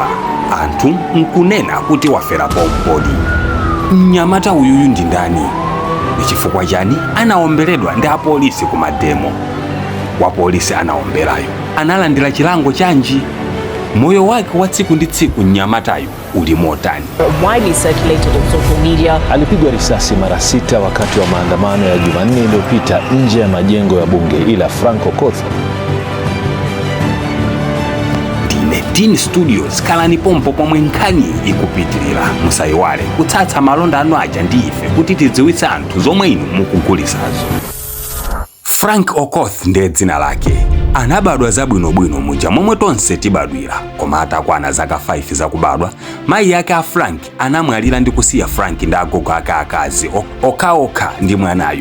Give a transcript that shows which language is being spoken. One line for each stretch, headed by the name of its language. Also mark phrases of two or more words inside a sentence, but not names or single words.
Nyanja: Anthu nkunena kuti wafera pompodi. Mnyamata uyuyu ndi ndani? Ndi chifukwa chani anaomberedwa ndi apolisi kumademo? Wapolisi anaomberayo analandira chilango chanji? Moyo wake wa tsiku ndi tsiku mnyamatayo uli motani?
English: Widely circulated on social media.
Swahili: Alipigwa risasi mara 6 wakati wa maandamano ya Jumanne iliyopita nje ya majengo ya bunge, ila Frank Okoth.
Nyanja: Tin Studios kalani pompo pomwe nkhani ikupitirira. Musayiwale kutsatsa malonda anu aja ndi ife kuti tidziwitse anthu zomwe inu mukugulisazo. Frank Okoth ndiye dzina lake. Anabadwa zabwinobwino muja momwe tonse tibadwira, koma atakwana zaka 5 zakubadwa mayi yake a Frank anamwalira ndi kusiya Frank ndi agogo ake akazi okhaokha ndi mwanayu.